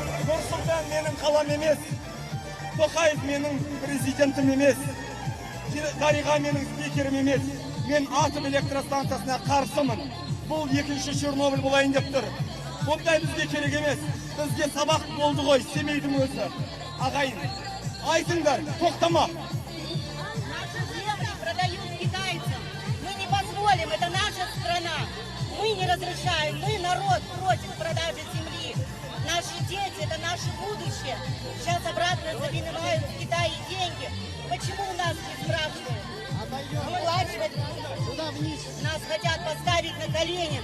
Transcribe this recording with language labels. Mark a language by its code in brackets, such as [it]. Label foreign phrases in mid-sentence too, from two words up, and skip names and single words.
[kk] Нұр-Сұлтан менің қалам емес. Тоқаев менің президентім емес. Дариға менің спикерім емес. Мен атом электростанциясына қарсымын. Бұл екінші Чернобыль болайын деп тұр. Бұндай бізге керек емес. Бізге сабақ болды ғой, Семейдің өзі. Ағайын, айтыңдар, тоқтама. [ru] Наши земли продают китайцам. Мы не позволим, это наша страна. Мы не разрешаем, мы народ против продажи земли. Наши дети, это наше будущее. Сейчас обратно забирают в Китае деньги. Почему у нас не спрашивают? Оплачивать нас хотят поставить на колени.